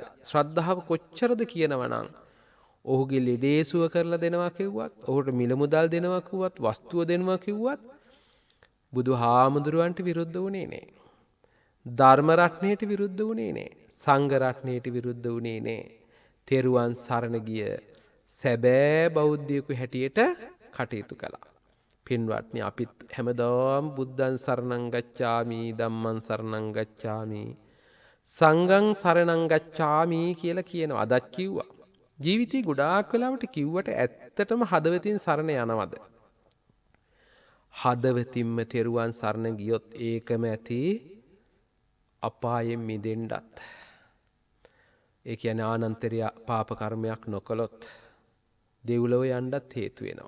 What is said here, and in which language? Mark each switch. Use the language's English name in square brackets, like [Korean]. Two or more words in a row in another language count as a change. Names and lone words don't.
[Sinhala] ශ්‍රද්ධාව කොච්චරද කියනවනම් ඔහුගේ ලෙඩේ සුව කරලා දෙනවා කිව්වත්, ඔහුට මිල මුදල් දෙනවා කිව්වත්, වස්තුව දෙනවා කිව්වත් බුදුහාමුදුරුවන්ට විරුද්ධ වුණේ නෑ. ධර්ම රත්නයට විරුද්ධ වුණේ නෑ. සංඝ රත්නයට විරුද්ධ වුණේ නෑ. තෙරුවන් සරණ ගිය සැබෑ බෞද්ධයෙකු හැටියට කටයුතු කළා. පින්වත්නි, අපිත් හැමදාම [Pali] බුද්ධං සරණං ගච්ඡාමි, ධම්මං සරණං ගච්ඡාමි, සංඝං සරණං ගච්ඡාමි [Sinhala] කියලා කියනවා. අදත් කිව්වා. ජීවිතේ ගොඩාක් වෙලාවට කිව්වට ඇත්තටම හදවතින් සරණ යනවද? හදවතින්ම තෙරුවන් සරණ ගියොත් ඒකම ඇති අපායෙන් මිදෙන්නත්. ඒ කියන්නේ ආනන්තරිය පාප කර්මයක් නොකළොත් දෙව්ලොව යන්නත් හේතු වෙනවා.